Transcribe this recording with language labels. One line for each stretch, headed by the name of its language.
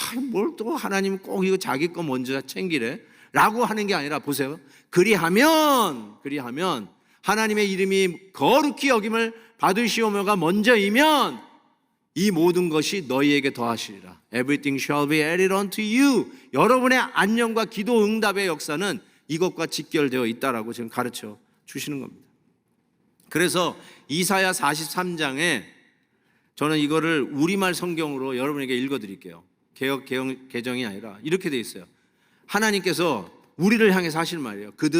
Korean: 뭘 또 하나님 꼭 이거 자기 거 먼저 챙기래 라고 하는 게 아니라, 보세요. 그리하면 하나님의 이름이 거룩히 여김을 받으시오며가 먼저이면 이 모든 것이 너희에게 더하시리라.
English: Everything shall be added unto you.
Korean: 여러분의 안녕과 기도 응답의 역사는 이것과 직결되어 있다라고 지금 가르쳐 주시는 겁니다. 그래서 이사야 43장에 저는 이거를 우리말 성경으로 여러분에게 읽어드릴게요. 개역 개정이 아니라 이렇게 돼 있어요. 하나님께서 우리를 향해서 하시는 말이에요.